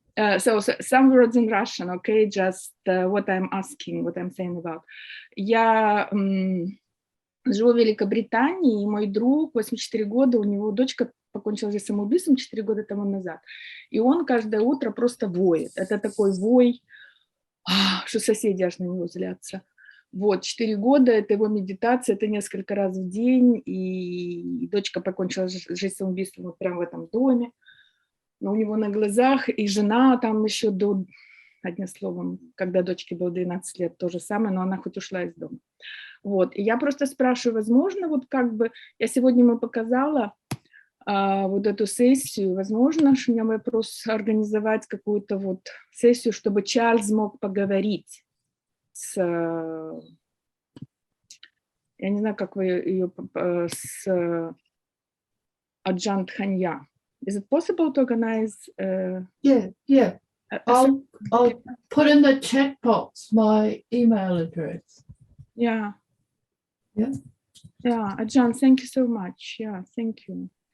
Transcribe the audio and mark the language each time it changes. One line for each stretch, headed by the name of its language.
English: So some words in Russian, okay, just what I'm saying about.
Russian: Я живу в Великобритании, и мой друг, 84 года, у него дочка покончила жизнь самоубийством 4 года тому назад. И он каждое утро просто воет. Это такой вой, что соседи аж на него злятся. Вот, 4 года, это его медитация, это несколько раз в день, и дочка покончила жизнь самоубийством вот прямо в этом доме. Но у него на глазах, и жена там еще одним словом, когда дочке было 12 лет, то же самое, но она хоть ушла из дома. Вот, и я просто спрашиваю, возможно, вот как бы, я сегодня ему показала вот эту сессию, возможно, у меня вопрос организовать какую-то вот сессию, чтобы Чарльз мог поговорить с, я не знаю, как вы ее, с Аджан Тханьей.
English: Is it possible to organize? Yeah. I'll put in the chat box my email address. Yeah. Yeah. Yeah, Ajan, thank you so much. Yeah, thank you.